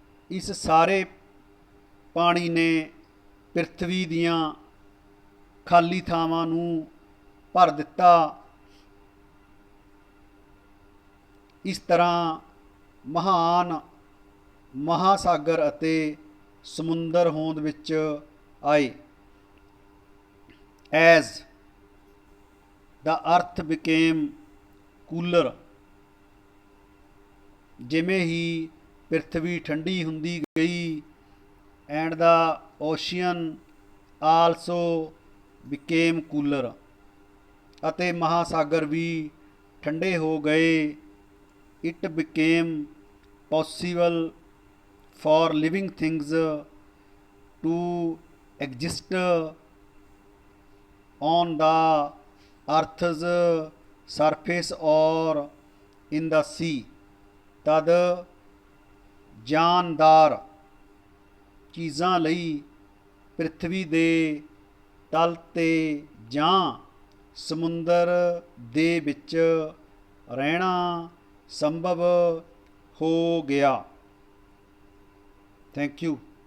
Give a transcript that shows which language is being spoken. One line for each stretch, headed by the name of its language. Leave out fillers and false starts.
Punjabi: ਇਸ ਸਾਰੇ ਪਾਣੀ ਨੇ ਪ੍ਰਿਥਵੀ ਦੀਆਂ ਖਾਲੀ ਥਾਵਾਂ ਨੂੰ ਭਰ ਦਿੱਤਾ। ਇਸ ਤਰ੍ਹਾਂ ਮਹਾਨ ਮਹਾਸਾਗਰ ਅਤੇ ਸਮੁੰਦਰ ਹੋਂਦ ਵਿੱਚ ਆਏ।
English: As the earth became cooler।
Punjabi: ਜਿਵੇਂ ਹੀ ਪ੍ਰਿਥਵੀ ਠੰਡੀ ਹੁੰਦੀ ਗਈ
English: and the ocean also became cooler।
Punjabi: ਅਤੇ ਮਹਾਸਾਗਰ ਵੀ ਠੰਡੇ ਹੋ ਗਏ।
English: it became possible for living things to exist on the earth's surface or in the sea।
Punjabi: ਤਦ ਜਾਨਦਾਰ ਚੀਜ਼ਾਂ ਲਈ ਪ੍ਰਿਥਵੀ ਦੇ ਤਲ 'ਤੇ ਜਾਂ ਸਮੁੰਦਰ ਦੇ ਵਿੱਚ ਰਹਿਣਾ ਸੰਭਵ ਹੋ ਗਿਆ।
English: Thank you.